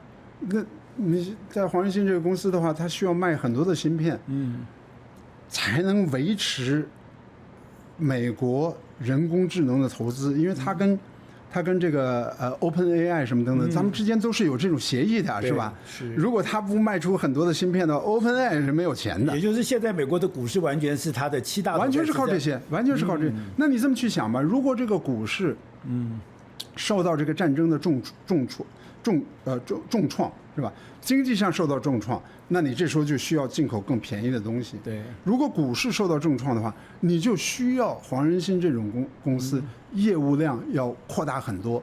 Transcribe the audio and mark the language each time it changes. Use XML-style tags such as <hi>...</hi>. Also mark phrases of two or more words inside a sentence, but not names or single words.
<zh>那你在黃仁勳這個公司的話，它需要賣很多的芯片，才能維持美國人工智能的投資，因為它跟這個OpenAI 什麼等等，咱們之間都是有這種協議的，是吧？是。如果它不賣出很多的芯片的话，OpenAI 是沒有錢的。也就是現在美國的股市完全是它的7大，完全是靠这些，完全是靠这些。那你這麼去想吧，如果這個股市，受到這個戰爭的重創，是吧？經濟上受到重創，那你這時候就需要進口更便宜的東西。對。如果股市受到重創的話，你就需要黃仁勳這種公司業務量要擴大很多。</zh>